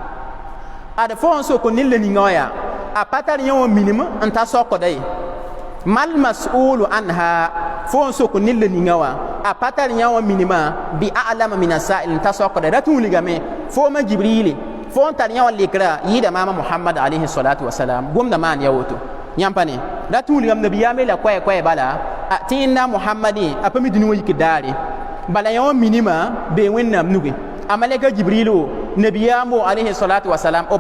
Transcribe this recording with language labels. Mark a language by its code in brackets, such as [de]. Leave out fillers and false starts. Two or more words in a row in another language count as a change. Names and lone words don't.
[mos] ad fo n sok nilla ninga wã yaa a pa tar yẽ wã minim n ta sokda ye [ar] ما المسؤول عنها [mos] fo n sok nilla ninga wã a pa tar yẽ wã minima [ar] بأعلم من السائل [mos] n ta sokda ra tũu ligame fo ma jibrili fo n tar yẽ wã lekra yɩɩda maama Muhammad [ar] عليه الصلاة والسلام [mos] gomda maan ya woto yãmb pa ne ra tũu ligam nabiyaam la koɛ bala tɩ yẽnda Muhammad a pa mi dũni wã yik daare bala yã wã minima bee wẽnnaam nuge a malɛka jibril wo nabiyaam wo [ar] عليه الصلاة والسلام [mos] o